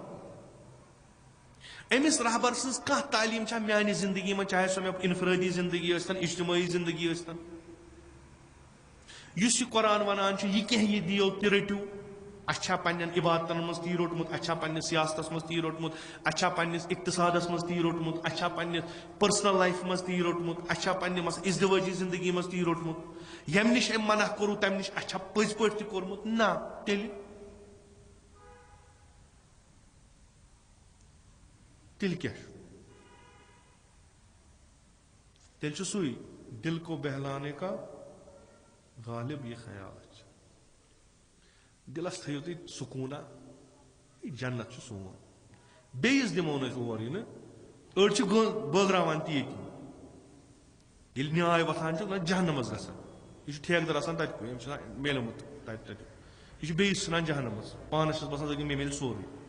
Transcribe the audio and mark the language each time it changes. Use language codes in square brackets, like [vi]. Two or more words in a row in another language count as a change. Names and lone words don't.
[ks] أمِس رہبر سٕنٛز کانٛہہ تعلیٖم چھا میانہِ زندگی منٛز چاہے سۄ مےٚ انفرٲدی زندگی ٲسۍتن اجتمٲعی زندگی ٲسۍتن یُس یہِ قرآن ونان چھُ یہِ کینٛہہ یہِ دِیو تہِ رٔٹِو اَسہِ چھا پننٮ۪ن عبادتن منٛز تی روٚٹمُت اَسہِ چھا پننِس سیاستس منٛز تی روٚٹمُت اَسہِ چھا پننِس اقتصادس منٛز تی روٚٹمُت اَسہِ چھا پننِس [en] personal life [ks] منٛز تی روٚٹمُت اَسہِ چھا پننہِ ازدِوٲجی زندگی منٛز تی روٚٹمُت ییٚمہِ نِش أمۍ منع کوٚرُو تمہِ نِش اَسہِ چھا پٔزۍ پٲٹھۍ تہِ کوٚرمُت نہ تیٚلہِ کیٛاہ چھُ تیٚلہِ چھُ سُے [ur] دل کو بہلانے کا غالب یہِ خیال [ks] چھُ دِلس تھٲیِو تُہۍ سکوٗنا یہِ جنت چھُ سون بیٚیِس دِمو نہٕ أسۍ اور یِنہٕ أڑۍ چھِ بٲگراوان تہِ ییٚتی ییٚلہِ نیاے وۄتھان چھُ نہ جہنمس گژھان یہِ چھُ ٹھیکہٕ در آسان تتہِ کُے أمِس چھُ آسان میلیومُت تتہِ یہِ چھُ بیٚیِس ژھٕنان جہنمس پانس چھُس باسان مےٚ میلہِ سورُے